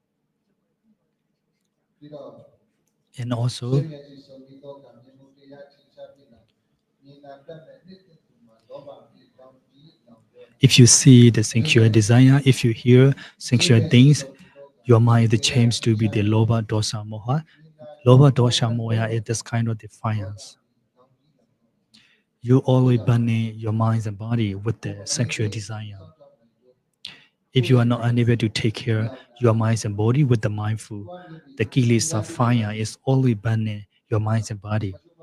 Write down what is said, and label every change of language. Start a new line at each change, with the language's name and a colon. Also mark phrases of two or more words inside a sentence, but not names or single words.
English: And also, if you see the sensual desire, if you hear sensual things, your mind changes to be the loba,
Pali: dosa, moha. Loba, dosa, moha
English: is this kind of defiance. You always burning your mind and body with the sexual desire. If you are not unable to take care your mind and body with the mindful, the kilesa fire is always burning your mind and body.